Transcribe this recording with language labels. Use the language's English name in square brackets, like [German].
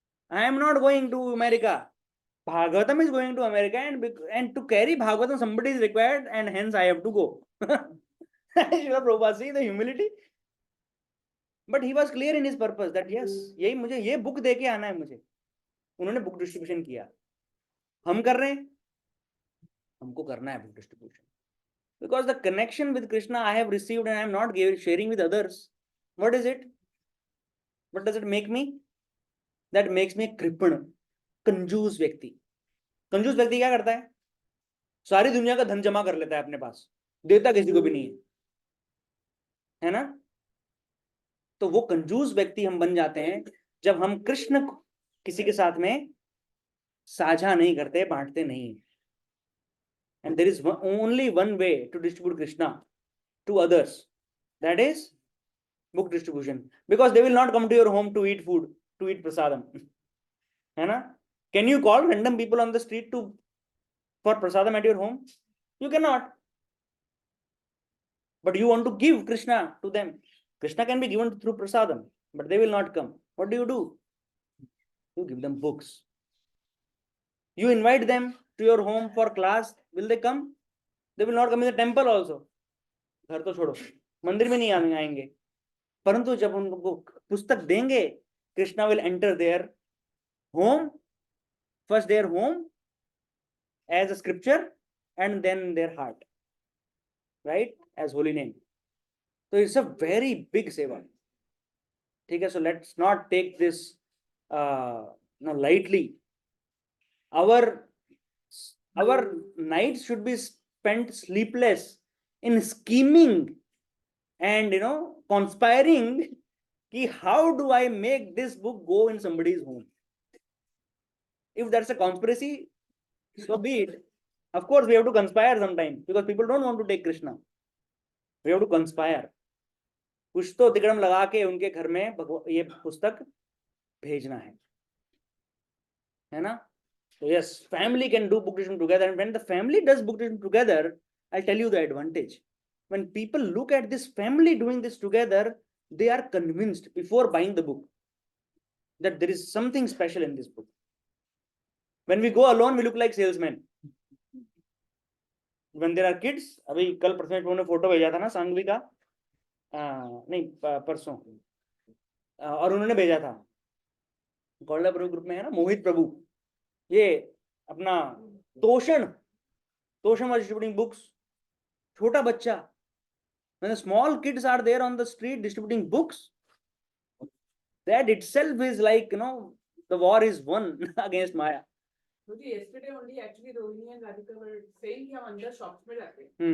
[English] I am not going to America. Bhagavatam is going to America, and to carry Bhagavatam somebody is required, and hence I have to go. Srila Prabhupada, see the humility. But he was clear in his purpose that yes, [Hindi] यही मुझे ये book दे के आना है मुझे. उन्होंने book distribution किया. हम कर रहे हैं, हमको करना है book distribution. [English] Because the connection with Krishna I have received and I am not sharing with others. What is it? What does it make me? That makes me a [Hindi] कृपण, कंजूस व्यक्ति. कंजूस व्यक्ति क्या करता है? सारी दुनिया का धन जमा कर लेता है अपने पास, देता किसी को भी नहीं है ना? तो वो कंजूस व्यक्ति हम बन जाते हैं जब हम कृष्ण किसी के साथ में साझा नहीं करते, बांटते नहीं. [English] And there is only one way to distribute Krishna to others. That is book distribution. Because they will not come to your home to eat food, to eat prasadam. [Hindi] है ना? [English] Can you call random people on the street for prasadam at your home? You cannot. But you want to give Krishna to them. Krishna can be given through prasadam, but they will not come. What do? You give them books. You invite them to your home for class. Will they come? They will not come in the temple also. [Hindi] घर तो छोड़ो, मंदिर में नहीं आएंगे. परंतु जब उनको पुस्तक देंगे, [English] Krishna will enter their home, first their home as a scripture, and then their heart, right, as holy name. So it's a very big seva. Okay, so let's not take this lightly. Our nights should be spent sleepless in scheming and conspiring. How do I make this book go in somebody's home? If that's a conspiracy, so be it. Of course, we have to conspire sometimes because people don't want to take Krishna. We have to conspire. [Hindi] कुछ तो तिकड़म लगा के उनके घर में ये पुस्तक भेजना है ना? [English] So yes, family can do book distribution together, and when the family does book distribution together, I'll tell you the advantage. When people look at this family doing this together, they are convinced before buying the book that there is something special in this book. When we go alone, we look like salesmen. [Hindi] When there are kids, अभी कल परसों ने photo भेजा था ना सांगवी का, नहीं परसों, और उन्होंने भेजा था गौरव प्रभु ग्रुप में है ना, मोहित प्रभु, ये अपना तोषण [English] was distributing books. [Hindi] छोटा बच्चा, [English] when the small kids are there on the street distributing books, that itself is like, the war is won against Maya. Yesterday only actually Rohini and Radhika were saying [Hindi] कि हम अंदर shops में जाते हैं.